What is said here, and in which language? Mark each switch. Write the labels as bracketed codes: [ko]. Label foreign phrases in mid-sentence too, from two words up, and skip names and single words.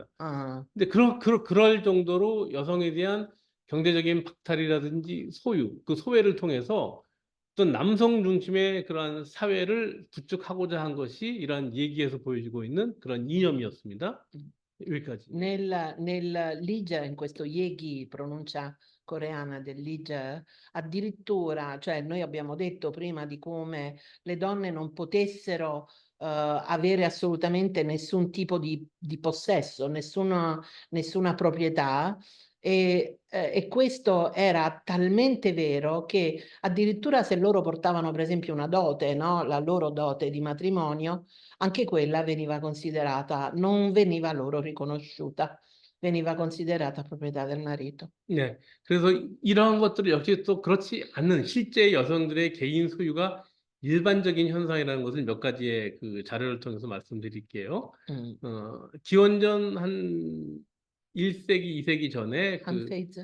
[ko] 아, 근데 그럴 정도로 여성에 대한 경제적인 박탈이라든지 그 소외를 통해서 어떤 남성 중심의 그러한 사회를 구축하고자 한 것이 이러한 얘기에서 보여지고 있는 그런 이념이었습니다. 여기까지. [it] nel Ligia, in questo Yegi, pronuncia coreana del Ligia, addirittura, cioè noi abbiamo detto prima di come le donne non potessero avere assolutamente nessun tipo di possesso, nessuna proprietà. E questo era talmente vero che addirittura se loro portavano per esempio una dote, no? La loro dote di matrimonio, anche quella veniva considerata, non veniva loro riconosciuta, veniva considerata proprietà del marito. [ko] 네. 그래서 이러한 것들을 역시 또 그렇지 않는 실제 여성들의 개인 소유가 일반적인 현상이라는 것을 몇 가지의 그 자료를 통해서 말씀드릴게요. Mm. 기원전 한 1세기, 2세기 전에 Hanfeiz?